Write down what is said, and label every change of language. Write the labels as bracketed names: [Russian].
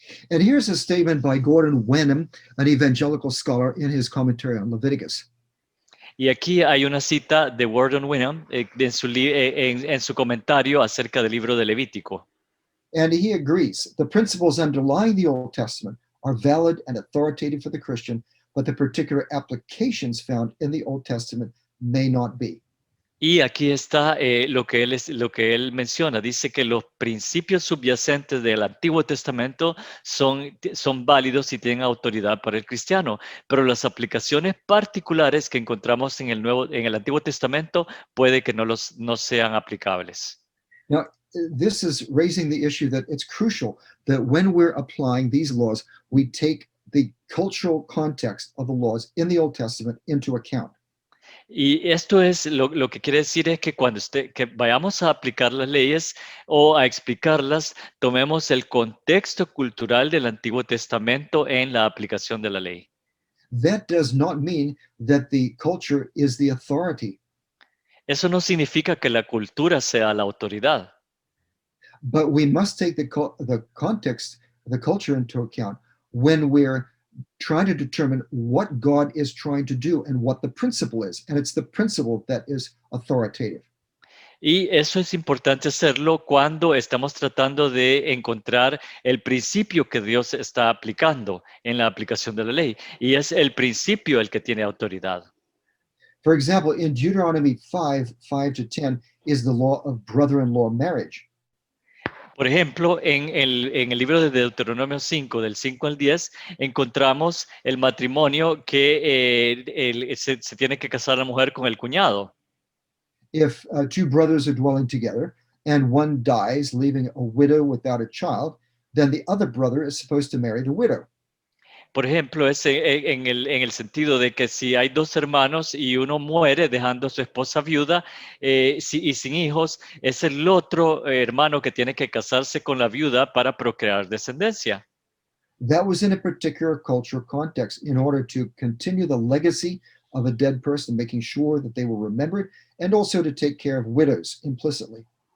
[English] And here's a statement by Gordon Wenham, an evangelical scholar, in his commentary on Leviticus. [Spanish] Y aquí hay una cita de Gordon Wenham en su comentario acerca del libro de Levítico. [English] And he agrees. The principles underlying the Old Testament are valid and authoritative for the Christian, but the particular applications found in the Old Testament may not be. [Spanish] Y aquí está lo que él menciona. Dice que los principios subyacentes del Antiguo Testamento son válidos y tienen autoridad para el cristiano, pero las aplicaciones particulares que encontramos en el Antiguo Testamento puede que no sean aplicables. [English] Now, this is raising the issue that it's crucial that when we're applying these laws, we take the cultural context of the laws in the Old Testament into account. [Spanish] Y esto es lo que quiere decir es que cuando que vayamos a aplicar las leyes o a explicarlas, tomemos el contexto cultural del Antiguo Testamento en la aplicación de la ley. [English] That does not mean that the culture is the authority. [Spanish] Eso no significa que la cultura sea la autoridad. [English] But we must take the context, the culture into account when we're trying to determine what God is trying to do and what the principle is. And it's the principle that is authoritative. [Spanish] Y eso es importante hacerlo cuando estamos tratando de encontrar el principio que Dios está aplicando en la aplicación de la ley. Y es el principio el que tiene autoridad. [English] For example, in Deuteronomy 5:5-10 is the law of brother-in-law marriage. [Spanish] Por ejemplo, en el libro de Deuteronomio 5, del 5 al 10, encontramos el matrimonio que se tiene que casar la mujer con el cuñado. [English] If two brothers are dwelling together and one dies, leaving a widow without a child, then the other brother is supposed to marry the widow. [Spanish] Por ejemplo, es en el sentido de que si hay dos hermanos y uno muere dejando a su esposa viuda y sin hijos, es el otro hermano que tiene que casarse con la viuda para procrear descendencia. [English] That was in a particular cultural context in order to continue the legacy of a dead person, making sure that they were remembered, and also to take care of widows implicitly.